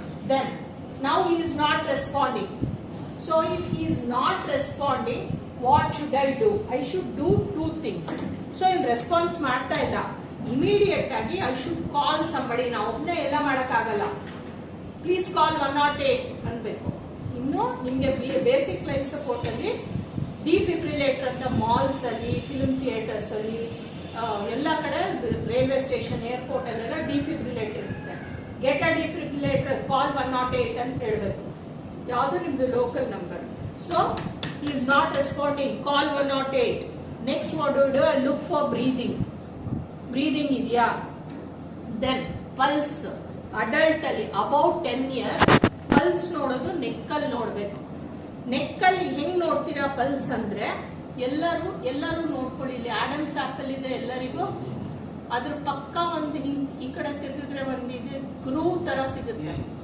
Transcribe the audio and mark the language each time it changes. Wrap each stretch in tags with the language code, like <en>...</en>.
<en>Then now he is not responding. So if he is not responding, what should I do? I should do two things. So in response</en> <kn>ಮಾಡ್ತಾ ಇಲ್ಲ,</kn> <en>immediate ಆಗಿ I should call somebody.</en> <kn>ನಾವು ಒಬ್ಬನೇ ಎಲ್ಲ ಮಾಡೋಕ್ಕಾಗಲ್ಲ.</kn> <en>Please call 108</en> <kn>ಅನ್ಬೇಕು. ಇನ್ನು ನಿಮಗೆ ಬೇಸಿಕ್ ಲೈಫ್ ಸಪೋರ್ಟ್ ಅಲ್ಲಿ ಡಿಫಿಬ್ರಿಲೇಟರ್ ಅಂತ ಮಾಲ್ಸ್ ಅಲ್ಲಿ, ಫಿಲ್ಮ್ ಥಿಯೇಟರ್ಸ್ ಅಲ್ಲಿ, ಎಲ್ಲ ಕಡೆ ರೈಲ್ವೆ ಸ್ಟೇಷನ್, ಏರ್ಪೋರ್ಟ್ ಅಲ್ಲೆಲ್ಲ ಡಿಫಿಬ್ರಿಲೇಟರ್ ಇರುತ್ತೆ.</kn> <en>get a defibrillator, call 108</en> <kn>ಅಂತ ಹೇಳಬೇಕು. ಯಾವುದು ನಿಮ್ದು local number.</kn> <en>So he is not responding, call 108. Next what do you do? Look for breathing.</en> <kn>Breathing ಇದೆಯಾ?</kn> <en>Then pulse.</en> <kn>ಅಡಲ್ಟ್ ಅಲ್ಲಿ ಅಬೌಟ್ 10 years ಪಲ್ಸ್ ನೋಡೋದು ನೆಕ್ಕಲ್ಲಿ ನೋಡ್ಬೇಕು. ನೆಕ್ಕಲ್ಲಿ ಹೆಂಗ್ ನೋಡ್ತೀರಾ ಪಲ್ಸ್ ಅಂದ್ರೆ, ಎಲ್ಲರೂ ನೋಡ್ಕೊಳ್ಳಿ. ಇಲ್ಲಿ ಆಡಮ್ಸ್ ಆಪಲ್ ಇದೆ ಎಲ್ಲರಿಗೂ. ಅದ್ರ ಪಕ್ಕ ಒಂದು ಹಿಂಗ್ ಈ ಕಡೆ ತಿರುಗಿದ್ರೆ ಒಂದು ಇದು ಗ್ರೂವ್ ತರ ಸಿಗುತ್ತೆ.</kn>